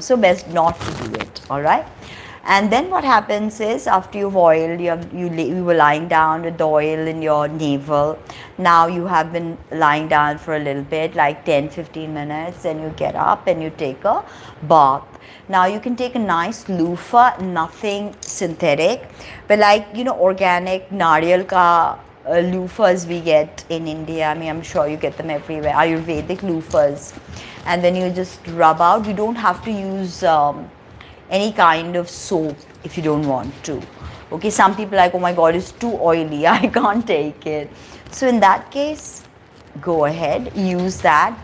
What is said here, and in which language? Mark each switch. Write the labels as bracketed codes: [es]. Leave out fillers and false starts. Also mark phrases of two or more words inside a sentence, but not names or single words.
[en] So best not to do it, all right? And then what happens is, after you've oiled, you were lying down with the oil in your navel. Now you have been lying down for a little bit, like 10-15 minutes, and you get up and you take a bath. Now you can take a nice loofah, nothing synthetic, but like, organic [hi] nariyal ka [en] loofahs we get in India. I mean, I'm sure you get them everywhere, Ayurvedic loofahs. And then you just rub out. You don't have to use any kind of soap if you don't want to. Okay, some people are like, oh my god, it's too oily, I can't take it. So in that case, go ahead, use that.